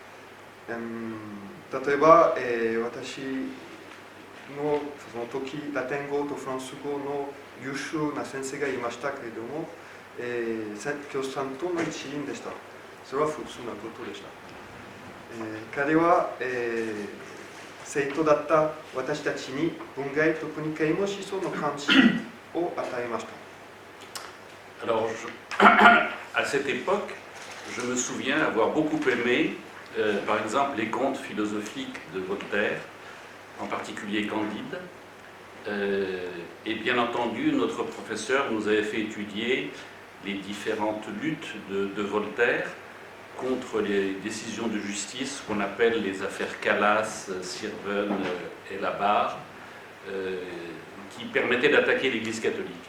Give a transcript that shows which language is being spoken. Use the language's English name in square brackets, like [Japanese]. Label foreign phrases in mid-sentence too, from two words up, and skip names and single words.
[Japanese] 例えば、私のその時ラテン語とフランス語の優秀な先生がいましたけれども、共産党の一員でした。それは普通なことでした。彼は、生徒だった私たちに文芸、特に啓蒙思想の関心を与えました。 [French] Alors, à cette époque, je me souviens avoir beaucoup aimé, par exemple, les contes philosophiques de Voltaire, en particulier Candide. Et bien entendu, notre professeur nous avait fait étudier les différentes luttes de Voltaire contre les décisions de justice qu'on appelle les affaires Calas, Sirven et Labarre, qui permettaient d'attaquer l'Église catholique.